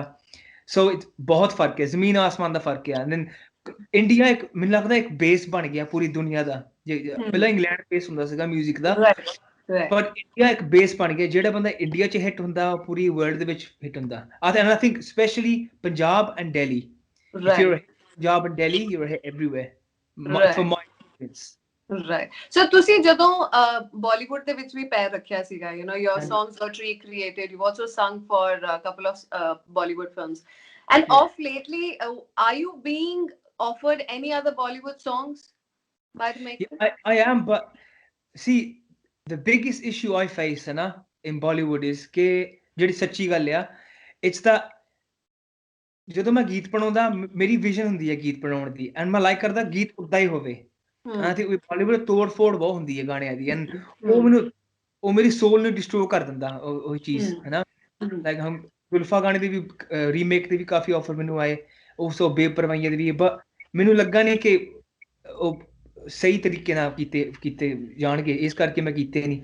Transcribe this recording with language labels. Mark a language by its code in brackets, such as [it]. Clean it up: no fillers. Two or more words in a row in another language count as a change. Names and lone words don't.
[pa] ਸੋ ਬਹੁਤ ਫਰਕ ਹੈ, ਜ਼ਮੀਨ ਆਸਮਾਨ ਦਾ ਫਰਕ ਹੈ। ਦੈਨ ਇੰਡੀਆ ਇੱਕ, ਮੈਨੂੰ ਲੱਗਦਾ ਇੱਕ ਬੇਸ ਬਣ ਗਿਆ ਪੂਰੀ ਦੁਨੀਆ ਦਾ। ਪਹਿਲਾਂ ਇੰਗਲੈਂਡ ਬੇਸ ਹੁੰਦਾ ਸੀਗਾ ਮਿਊਜ਼ਿਕ ਦਾ, ਪਰ ਇੰਡੀਆ ਇੱਕ ਬੇਸ ਬਣ ਗਿਆ। ਜਿਹੜਾ ਬੰਦਾ ਇੰਡੀਆ 'ਚ ਹਿੱਟ ਹੁੰਦਾ, ਉਹ ਪੂਰੀ ਵਰਲਡ ਦੇ ਵਿੱਚ ਹਿੱਟ ਹੁੰਦਾ। [en] and I think specially Punjab and Delhi, if you're Punjab and Delhi, you're everywhere. For my experience. [pa] Right. So ਤੁਸੀਂ ਜਦੋਂ Bollywood ਦੇ ਵਿੱਚ ਵੀ ਪੈਰ ਰੱਖਿਆ ਸੀਗਾ, [en] you know, your songs got recreated. You've also sung for a couple of Bollywood films. And of lately, are you being offered any other Bollywood songs by the makers? Yeah, I am, but see, the biggest issue I face in Bollywood is [pa] ਕਿ ਜਿਹੜੀ ਸੱਚੀ ਗੱਲ ਆ, [en] it's that [pa] ਜਦੋਂ ਮੈਂ ਗੀਤ ਬਣਾਉਂਦਾ, ਮੇਰੀ ਵਿਜ਼ਨ ਹੁੰਦੀ ਹੈ ਗੀਤ ਬਣਾਉਣ ਦੀ, ਐਂਡ ਮੈਂ ਲਾਈਕ ਕਰਦਾ ਗੀਤ ਉੱਦਾਂ ਹੀ ਹੋਵੇ। ਤੇ ਬਾਲੀਵੁੱਡ ਤੋੜ ਫੋੜ ਬਹੁਤ ਹੁੰਦੀ ਹੈ ਗਾਣਿਆਂ ਦੀ, ਐਂਡ ਉਹ ਮੇਰੀ ਸੋਲ ਨੂੰ ਡਿਸਟਰੋਅ ਕਰ ਦਿੰਦਾ ਉਹ ਚੀਜ਼, ਹੈਨਾ। ਲਾਈਕ ਹਮ ਗੁਲਫਾ ਗਾਣੇ ਦੀ ਵੀ ਰੀਮੇਕ ਦੇ ਵੀ ਕਾਫੀ ਆਫਰ ਮੈਨੂੰ ਆਏ, ਉਸ ਤੋਂ ਬੇਪਰਵਾਹੀਆਂ ਦੇ ਵੀ, ਬਟ ਮੈਨੂੰ ਲੱਗਾ ਨਹੀਂ ਕਿ ਉਹ ਸਹੀ ਤਰੀਕੇ ਨਾਲ ਕੀਤੇ ਜਾਣਗੇ, ਇਸ ਕਰਕੇ ਮੈਂ ਕੀਤੇ ਨਹੀਂ।